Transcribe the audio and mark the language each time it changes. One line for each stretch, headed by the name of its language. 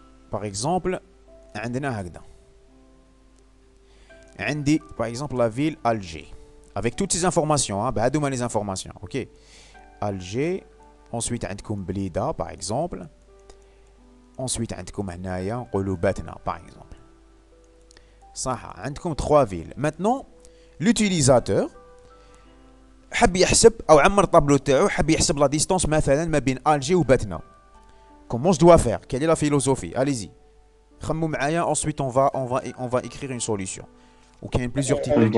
French: Par exemple, عندنا هكذا. عندي par exemple la ville Alger. Avec toutes ces informations,
Arabic: بهذوما
French: les informations, ok. Alger. Ensuite عندكم بليدة par exemple.
Arabic: Ensuite عندكم هنايا نقولوا باتنا par exemple. صح عندكم 3 villes. Maintenant, l'utilisateur حب يحسب او عمر طابلو تاعو حب يحسب لا ديستونس مثلا ما بين الجي وباتنا.
French: Comment je dois faire? Quelle est la philosophie?
Arabic: Allez-y. خمموا معايا.
French: Ensuite on va écrire une solution. Ou qu'il y a plusieurs types.